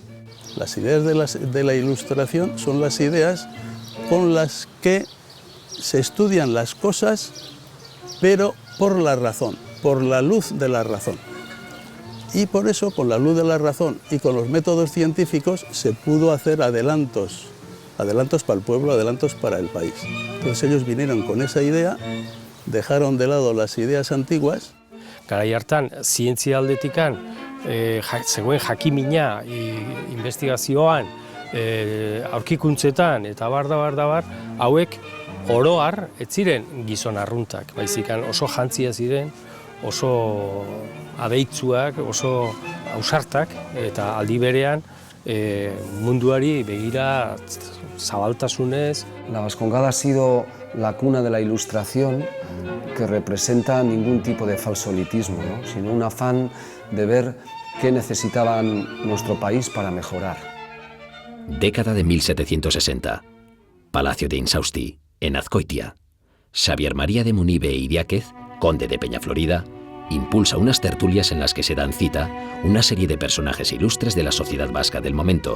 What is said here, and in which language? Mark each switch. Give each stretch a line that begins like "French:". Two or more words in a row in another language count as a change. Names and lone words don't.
Spanish: Las ideas de la Ilustración son las ideas con las que se estudian las cosas, pero por la razón, por la luz de la razón. Y por eso, con la luz de la razón y con los métodos científicos, se pudo hacer adelantos para el pueblo, adelantos para el país. Entonces ellos vinieron con esa idea, dejaron de lado las ideas antiguas.
Basque: Garai hartan, zientzia aldetikan, zegoen jakimina, investigazioan, aurkikuntzetan eta bar, hauek oroar ez ziren gizon arruntak, baizikan oso jantzia ziren, oso adeitzuak, oso ausartak, eta aldi berean munduari begira zabaltasunez.
Spanish: La Vascongada ha sido la cuna de la Ilustración, que representa ningún tipo de falsolitismo, ¿no? Sino un afán de ver qué necesitaban nuestro país para mejorar. Década de 1760. Palacio de Insausti, en Azcoitia. Xavier María de Munibe y Diáquez, conde de Peñaflorida, impulsa unas tertulias en las que se dan cita una serie de personajes ilustres de la sociedad vasca del momento.